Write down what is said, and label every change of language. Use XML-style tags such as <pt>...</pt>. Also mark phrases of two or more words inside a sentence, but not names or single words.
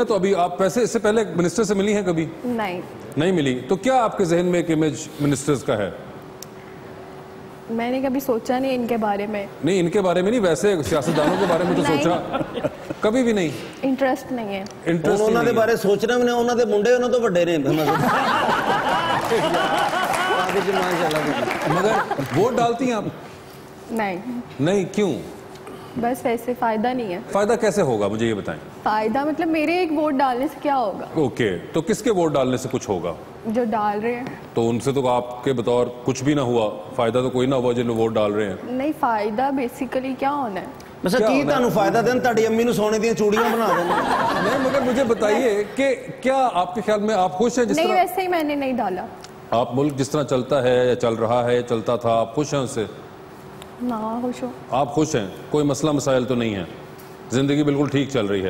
<ur>تو ابھی آپ پیسے اس سے پہلے منسٹر سے ملی ہیں کبھی؟ نہیں ملی. تو کیا آپ کے ذہن میں ایک امیج منسٹرز کا ہے؟ میں نے کبھی سوچا نہیں ان کے بارے میں. نہیں ان کے بارے میں نہیں, ویسے سیاستدانوں کے بارے میں تو سوچا کبھی بھی نہیں؟ انٹرسٹ نہیں ہے. انٹرسٹ</ur> <pa>ਉਹਨਾਂ ਦੇ ਬਾਰੇ ਸੋਚਣਾ ਵੀ ਨਹੀਂ, ਉਹਨਾਂ ਦੇ ਮੁੰਡੇ ਉਹਨਾਂ ਤੋਂ ਵੱਡੇ ਨੇ.</pa> <ur>مگر ووٹ ڈالتی ہیں آپ؟ نہیں. کیوں؟ بس ویسے فائدہ نہیں ہے. فائدہ کیسے ہوگا مجھے یہ بتائیں. فائدہ مطلب میرے ایک ووٹ ڈالنے سے کیا ہوگا؟ اوکے, تو کس کے ووٹ ڈالنے سے کچھ ہوگا؟ جو ڈال رہے ہیں. تو ان سے تو آپ کے بطور کچھ بھی نہ ہوا, فائدہ تو کوئی نہ ہوا جن ووٹ ڈال رہے ہیں. نہیں فائدہ بیسیکلی کیا ہونا ہے؟</ur> <pa>بس کی تانوں فائدہ دین, تہاڈی امی نوں سونے دیاں چوڑیاں بنا دین.</pa> <ur>نہیں مگر مجھے بتائیے کہ کیا آپ کے خیال میں آپ خوش ہیں جس نہیں, طرح ویسے ہی میں نے نہیں ڈالا. آپ ملک جس طرح چلتا ہے یا چل رہا ہے یا چلتا تھا, آپ خوش ہیں اس سے؟ نہ خوش ہو. آپ خوش ہیں, کوئی مسئلہ مسائل تو نہیں ہے, زندگی بالکل ٹھیک چل رہی ہے؟</ur>